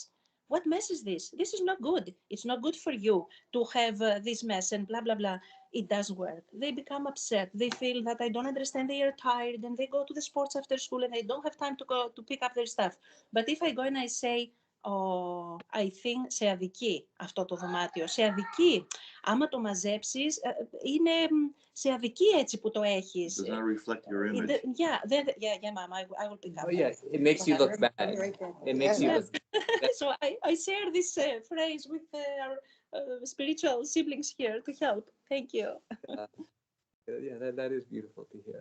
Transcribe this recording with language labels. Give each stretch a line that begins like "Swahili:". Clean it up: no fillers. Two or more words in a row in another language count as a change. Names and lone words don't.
English: What mess is this? This is not good. It's not good for you to have this mess and blah, blah, blah. It does work. They become upset. They feel that I don't understand. They are tired and they go to the sports after school and they don't have time to go to pick up their stuff. But if I go and I say, oh, I think
Greek: σε αδικεί αυτό το δωμάτιο. Σε αδικεί. Άμα το μαζέψεις, είναι σε αδικεί έτσι που το έχεις.
English: Does not reflect your image. Yeah, Mom, I will pick up. Oh, yeah, it makes you look bad. It makes you look bad. So I share this phrase with our spiritual siblings here to help. Thank you. Yeah, that is beautiful to hear.